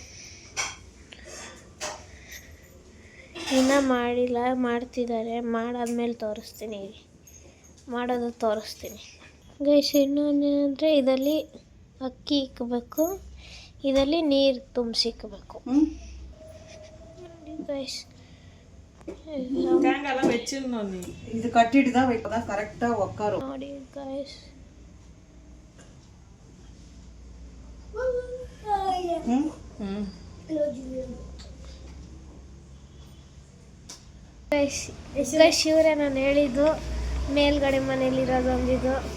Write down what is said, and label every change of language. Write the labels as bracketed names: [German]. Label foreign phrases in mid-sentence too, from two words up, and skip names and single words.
[Kannada] ಇನ್ನೂ ಮಾಡಿಲ್ಲ, ಮಾಡ್ತಿದ್ದಾರೆ. ಮಾಡಾದ್ಮೇಲೆ ತೋರಿಸ್ತೀನಿ, ಮಾಡೋದು ತೋರಿಸ್ತೀನಿ ಗೈಸ್. ಇನ್ನೊಂದು ಅಂದರೆ ಇದರಲ್ಲಿ ಅಕ್ಕಿ ಇಕ್ಕಬೇಕು, ಇದರಲ್ಲಿ ನೀರು ತುಂಬಿಸಿಕ್ಕಬೇಕು ಗೈಸ್. [Tamil] இது கட்டிட்டு தான் வைப்பதான் கரெக்டா உட்காரும். [Kannada] ನೋಡಿ ಗೈಸ್ ಗೈಸ್ ಇವರೇ ನಾನು ಹೇಳಿದ್ದು ಮೇಲ್ಗಡೆ ಮನೇಲಿರೋದು ಒಂದಿದ್ದು.